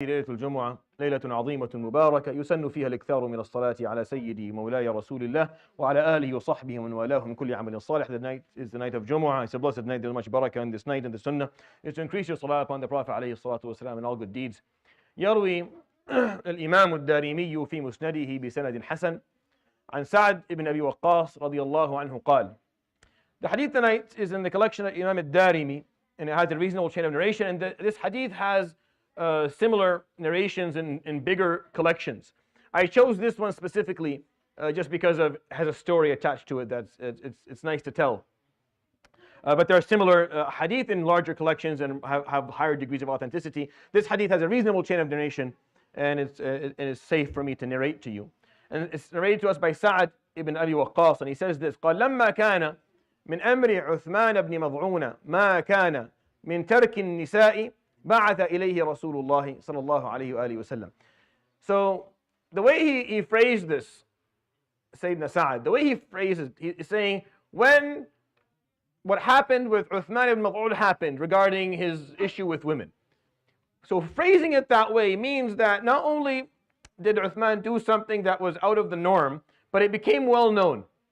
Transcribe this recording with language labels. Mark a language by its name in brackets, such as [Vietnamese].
[Arabic] ليلة الجمعة ليلة عظيمة مباركة يسن فيها الإكثار من الصلاة على سيدي مولاي رسول الله وعلى آله وصحبه ومن والاه من كل عمل صالح. [English] The night is the night of Jumu'ah. It's a blessed night. There's much barakah in this night, and the sunnah is to increase your salah upon the Prophet [Arabic] عليه الصلاة والسلام [English] and all good deeds. [Arabic] يروي الإمام الدارمي في مسنده بسند حسن عن سعد ibn Abi Waqqas رضي الله عنه قال. [English] The hadith tonight is in the collection of Imam al-Darimi, and it has a reasonable chain of narration, and this hadith has similar narrations in bigger collections. I chose this one specifically just because it has a story attached to it that's it's nice to tell. But there are similar hadith in larger collections and have higher degrees of authenticity. This hadith has a reasonable chain of narration, and it's safe for me to narrate to you. And it's narrated to us by Sa'd ibn Abi Waqqas, and he says this: [Arabic] قال لما كان من أمر عثمان بن مضعون ما كان من ترك النساء بعث إليه رسول الله صلى الله عليه وآله وسلم. [English] So the way he phrased this, Sayyidina Sa'd, the way he phrases, he's saying when what happened with Uthman ibn Mad'un happened regarding his issue with women. So phrasing it that way means that not only did Uthman do something that was out of the norm, but it became well known.